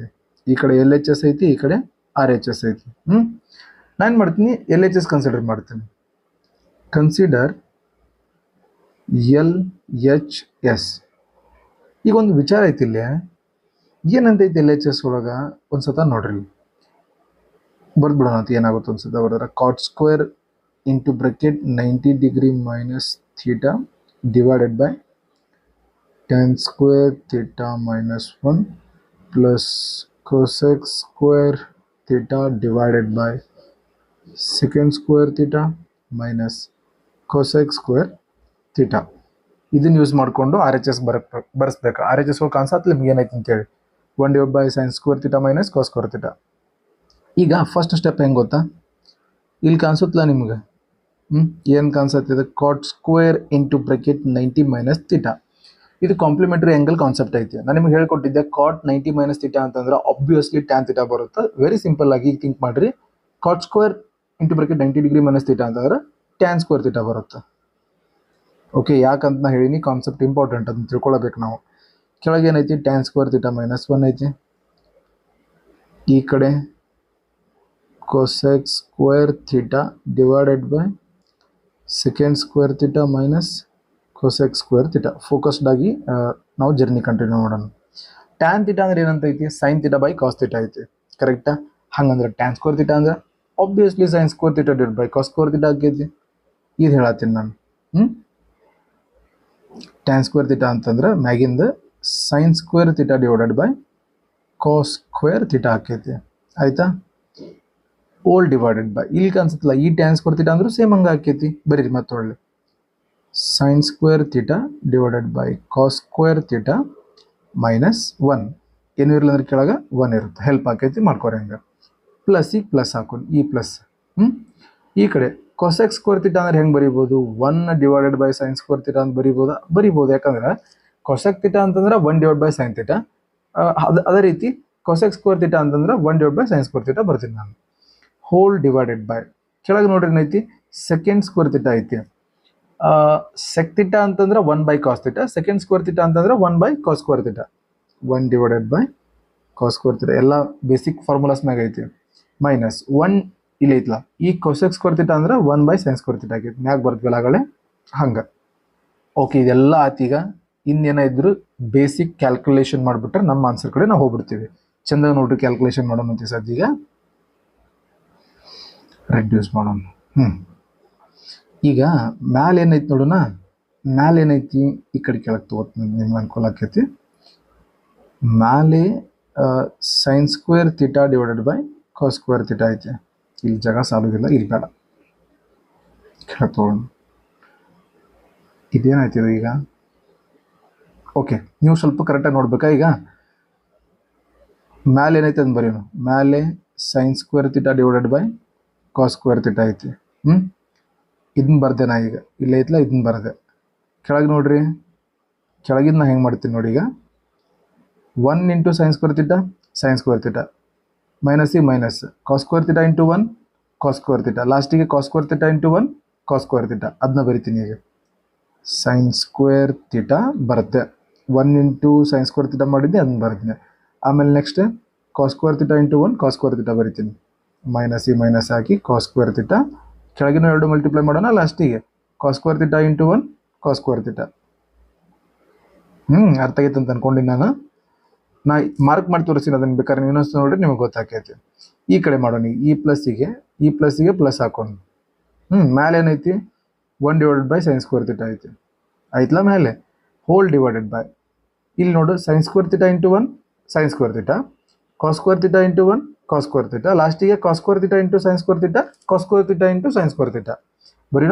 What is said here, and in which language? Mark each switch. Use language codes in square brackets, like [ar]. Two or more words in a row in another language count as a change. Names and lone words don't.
[kn] ಈ ಕಡೆ LHS ಐತಿ, ಈ ಕಡೆ RHS ಐತಿ. ನಾನು ಮಾಡ್ತೀನಿ LHS ಕನ್ಸಿಡರ್ ಮಾಡ್ತೀನಿ. [en] consider LHS. [kn] ಈಗ ಒಂದು ವಿಚಾರ ಐತಿ, ಇಲ್ಲಿ ಏನಂತೈತಿ LHS ಒಳಗೆ ಒಂದ್ಸತ ನೋಡ್ರಿ, ಬರ್ದ್ಬಿಡೋಣ ಅಂತ. ಏನಾಗುತ್ತೆ ಒಂದ್ಸತ ಬರ್ದಾರ, [en] cot square into bracket 90 degree minus theta divided by tan square theta minus 1 plus cosec square theta divided by secant square theta minus cosec square theta. [kn] ಇದನ್ನು ಯೂಸ್ ಮಾಡಿಕೊಂಡು ಆರ್ ಎಚ್ ಎಸ್ ಬರೆಸ್ಬೇಕು. ಆರ್ ಎಚ್ ಎಸ್ ಕಾನ್ಸೆಪ್ಟ್ ನಿಮ್ಗೆ ಏನೈತೆ ಅಂತೇಳಿ [en] 1/sin square theta minus cos square theta. [kn] ಈಗ [en] first step [kn] ಹೆಂಗೆ ಗೊತ್ತಾ, ಇಲ್ಲಿ ಕಾಣಿಸುತ್ತಲ್ಲ ನಿಮ್ಗೆ ಏನು ಕಾಣಿಸುತ್ತೆ, [en] cot square into bracket 90 minus theta. [kn] ಇದು [en] complementary angle concept [kn] ಐತಿ. ನಾನು ನಿಮ್ಗೆ ಹೇಳ್ಕೊಟ್ಟಿದ್ದೆ [en] cot 90 minus theta [kn] ಅಂತಂದ್ರೆ [en] obviously tan theta [kn] ಬರುತ್ತೆ. [en] ವೆರಿ ಸಿಂಪಲ್ [kn] ಆಗಿ [en] ಥಿಂಕ್ [kn] ಮಾಡಿರಿ, [en] cot square into bracket 90 degree minus theta [kn] ಅಂತಂದ್ರೆ [en] tan square theta [kn] ಬರುತ್ತೆ. ಓಕೆ, ಯಾಕಂತ ನಾ ಹೇಳಿನಿ, [en] concept important [kn] ಅದನ್ನ ತಿಳ್ಕೊಳ್ಬೇಕು ನಾವು. ಕೆಳಗೆ ಏನೈತಿ, [en] tan square theta minus 1 [kn] ಐತಿ, ಈ ಕಡೆ [en] cosec square theta divided by secant square theta minus cosec square theta. focused ಆಗಿ [kn] ನಾವು [en] journey continue [kn] ಮಾಡೋಣ. [en] tan theta [kn] ಅಂದ್ರೆ ಏನಂತೈತಿ, [en] sin theta by cos theta [kn] ಐತಿ, ಕರೆಕ್ಟಾ? ಹಂಗಂದ್ರೆ [en] tan square theta [kn] ಅಂದ್ರೆ [en] ಆಬ್ವಿಯಸ್ಲಿ sin square theta divided by cos square theta [kn] ಆಗೈತಿ. ಇದು ಹೇಳತ್ತೀನಿ ನಾನು. [en] tan square theta [kn] ಅಂತಂದ್ರೆ ಮ್ಯಾಗಿಂದ [en] sin square theta divided by cos square theta [kn] ಆಕೈತಿ, ಆಯ್ತಾ? [en] whole divided by, [kn] ಇಲ್ಲಿ ಕಾಣಿಸುತ್ತಲ್ಲ ಈ [en] tan square theta [kn] ಅಂದ್ರೆ ಸೇಮ್ ಹಂಗೆ ಆಕೈತಿ. ಬರೀರಿ ಮತ್ತೊಳ್ಳೆ [en] sin square theta divided by cos square theta minus 1. [kn] ಏನು ಇರಲ್ಲ ಅಂದ್ರೆ ಕೆಳಗೆ 1 ಇರುತ್ತೆ, ಹೆಲ್ಪ್ ಆಕೈತಿ, ಮಾಡ್ಕೊರಿ ಹಂಗೆ. ಪ್ಲಸ್ ಈಗ ಪ್ಲಸ್ ಹಾಕೊಂಡು ಈ ಪ್ಲಸ್ ಈ ಕಡೆ [en] cosec square theta [kn] ಅಂದ್ರೆ ಹೆಂಗೆ ಬರಿಬೋದು, [en] 1 divided by sin square theta [kn] ಅಂತ ಬರಿಬೋದು. ಯಾಕಂದ್ರೆ [en] cosec theta [kn] ಅಂತಂದ್ರೆ [en] 1 divided by sin theta. [kn] ಅದೇ ರೀತಿ [en] cosec square theta [kn] ಅಂತಂದ್ರೆ [en] 1 divided by sin square theta [kn] ಬರ್ತೀನಿ ನಾನು. [en] whole divided by, [kn] ಕೆಳಗೆ ನೋಡ್ರಿ ಏನೈತಿ, [en] secant square theta [kn] ಐತಿ. [en] sec theta [kn] ಅಂತಂದ್ರೆ [en] 1 by cos theta, secant square theta [kn] ಅಂತಂದ್ರೆ [en] 1 by cos square theta. 1 divided by cos square theta ಎಲ್ಲ basic formulas [kn] ಮ್ಯಾಗ ಐತಿ. ಮೈನಸ್ 1 ಇಲ್ಲಿ ಐತ್ಲ, ಈ [en] cosec square theta [kn] ಅಂದ್ರೆ [en] 1 by sin square theta [kn] ಆಗೈತಿ, ಮ್ಯಾಗ ಬರ್ತೀವಲ್ಲ ಆಗಲೇ ಹಂಗೆ. ಓಕೆ, ಇದೆಲ್ಲ ಆತೀಗ ಇನ್ನೇನ ಇದ್ರು [en] basic calculation [kn] ಮಾಡಿಬಿಟ್ರೆ ನಮ್ಮ ಆನ್ಸರ್ ಕಡೆ ನಾವು ಹೋಗ್ಬಿಡ್ತೀವಿ. ಚಂದಾಗ ನೋಡ್ರಿ ಕ್ಯಾಲ್ಕುಲೇಷನ್ ಮಾಡೋಣ ಅಂತ ಸದ್ಯ ರೆಡ್ಯೂಸ್ ಮಾಡೋಣ. ಈಗ ಮ್ಯಾಲೆ ಏನೈತಿ ನೋಡೋಣ, ಮ್ಯಾಲೆ ಏನೈತಿ, ಈ ಕಡೆ ಕೆಳಗೆ ತಗೋತೀನಿ, ನಿಮ್ಗೆ ಅನುಕೂಲ ಆಕೈತಿ. ಮ್ಯಾಲೆ [en] sin square theta divided by cos square theta [kn] ಐತಿ. ಇಲ್ಲಿ ಜಾಗ ಸಾಲುದಿಲ್ಲ, ಇಲ್ಲಿ ಬೇಡ, ಕೆಳಗೆ ತಗೋಣ. ಇದೇನಾಯ್ತಿದೆ ಈಗ? ಓಕೆ, ನೀವು ಸ್ವಲ್ಪ ಕರೆಕ್ಟಾಗಿ ನೋಡ್ಬೇಕಾ. ಈಗ ಮ್ಯಾಲೆ ಏನೈತೆ ಅಂತ ಬರೀನು, ಮ್ಯಾಲೆ [en] sin square theta divided by cos square theta [kn] ಐತಿ. ಇದನ್ನ ಬರ್ದೆ ನಾ ಈಗ, ಇಲ್ಲ ಐತ್ಲ ಇದನ್ನ ಬರ್ದೆ. ಕೆಳಗೆ ನೋಡ್ರಿ, ಕೆಳಗಿನ ನಾ ಹೆಂಗೆ ಮಾಡ್ತೀನಿ ನೋಡಿ. ಈಗ [en] 1 into sin square theta [kn] ಮೈನಸ್ ಈ ಮೈನಸ್ [en] cos square theta into 1 cos square theta, [kn] ಲಾಸ್ಟಿಗೆ [en] cos square theta into 1 cos square theta. [kn] ಅದನ್ನ ಬರಿತೀನಿ ಈಗ. [en] sin square theta [kn] ಬರುತ್ತೆ, [en] 1 into sin square theta [kn] ಮಾಡಿದ್ದೆ, ಅದನ್ನ ಬರಿತೀನಿ. ಆಮೇಲೆ [en] ನೆಕ್ಸ್ಟ್ cos square theta into 1 cos square theta [kn] ಬರಿತೀನಿ. ಮೈನಸ್ ಈ ಮೈನಸ್ ಹಾಕಿ [en] cos square theta, [kn] ಕೆಳಗಿನ ಎರಡು ಮಲ್ಟಿಪ್ಲೈ ಮಾಡೋಣ, ಲಾಸ್ಟಿಗೆ [en] cos square theta into 1 cos square theta. [kn] ಅರ್ಥ ಆಗೈತೆ ಅಂತ ಅನ್ಕೊಂಡಿನಿ ನಾನು. ನಾ ಮಾರ್ಕ್ ಮಾಡಿ ತೋರಿಸ್ತೀನಿ, ಅದನ್ನು ಬೇಕಾದ್ರೆ ನೀವು ಇನ್ನೊಂದು ನೋಡ್ರಿ ನಿಮಗೆ ಗೊತ್ತಾಕೈತಿ. ಈ ಕಡೆ ಮಾಡೋಣ, ಈ ಪ್ಲಸ್ಸಿಗೆ ಪ್ಲಸ್ ಹಾಕೊಂಡು ಮ್ಯಾಲೆ ಏನೈತಿ, [en] 1 divided by sin square theta [kn] ಐತಿ, ಆಯ್ತಲ್ಲ? ಮೇಲೆ [en] whole divided by, [kn] ಇಲ್ಲಿ ನೋಡು [en] sin square theta into 1 sin square theta, cos square theta into 1 cos square theta, [kn] ಲಾಸ್ಟಿಗೆ [en] cos square theta into sin square theta, cos square theta into sin square theta [kn] ಬರೀನಾ.